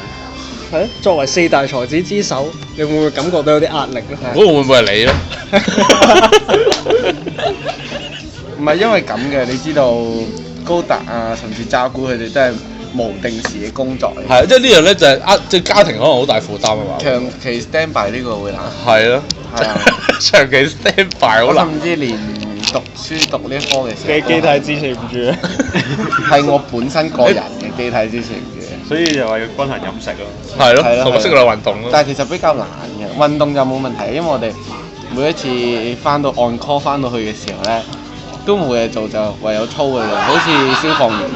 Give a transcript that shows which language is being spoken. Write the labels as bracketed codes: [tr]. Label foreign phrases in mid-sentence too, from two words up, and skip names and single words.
[yue] 係作為4大才子之首，你會唔會感覺到有啲壓力咧？嗰個會唔會係你咧？唔係因為咁嘅，你知道高達啊，甚至渣古佢哋都係無定時嘅工作嚟。係，即係呢樣咧就係即係家庭可能好大負擔啊嘛。長期 [en] stand by [yue] 呢個會難。係咯，係啊長期 [en] stand by [yue] 好我難。甚至連讀書讀呢一科嘅時候，嘅機體支持唔住啊！係我本身個人嘅機體支持唔住嘅。所以就話要均衡飲食咯。係咯，係咯同埋適量運動咯。但係其實比較難嘅，運動就冇問題，因為我哋每一次翻到 [en] on call [yue] 翻到去嘅時候咧，都冇嘢做就唯有操嘅啫，好似消防員咁。